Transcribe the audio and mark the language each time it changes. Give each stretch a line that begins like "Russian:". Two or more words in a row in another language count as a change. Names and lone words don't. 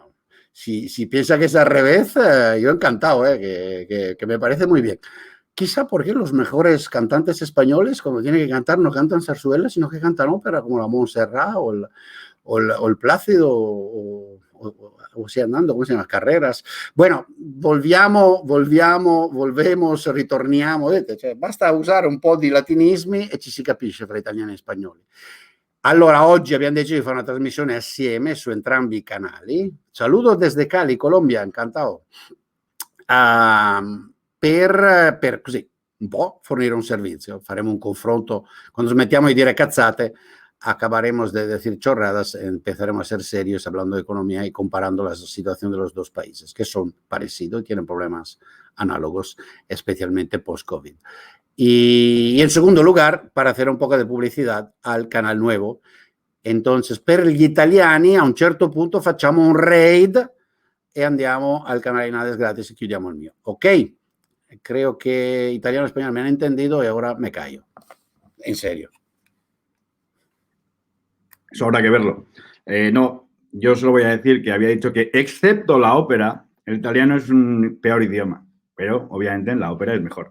Spanish: Si piensa que es al revés, yo encantado, que me parece muy bien. Quizá porque los mejores cantantes españoles, cuando tienen que cantar, no cantan zarzuela, sino que cantan ópera, como la Montserrat o el Plácido, o sea,
Italian: andando, come si chiama, Carreras.
Spanish: Bueno, volvemos,
Italian: ritorniamo, vedete? Cioè, basta usare un po' di latinismi e ci si capisce fra italiani e spagnoli. Allora, oggi abbiamo deciso di fare una trasmissione assieme su entrambi i canali.
Spanish: Saludo desde Cali, Colombia, encantado.
Italian: Per così, un po' fornire un servizio. Faremo un confronto. Quando smettiamo di dire cazzate,
Spanish: acabaremos de decir chorradas, empezaremos a ser serios hablando de economía y comparando la situación de los dos países, que son parecidos y tienen problemas análogos, especialmente post-COVID. Y en segundo lugar, para hacer un poco de publicidad al canal nuevo. Entonces,
Italian: per gli italiani, a un certo punto facciamo un raid e andiamo al canale di Nada es Gratis y chiudiamo il mio. Ok?
Spanish: Creo que italiano y español me han entendido y ahora me callo. En serio. Eso habrá que verlo. No, yo solo voy a decir que había dicho que, excepto la ópera, el italiano es un peor idioma, pero obviamente en la ópera es mejor.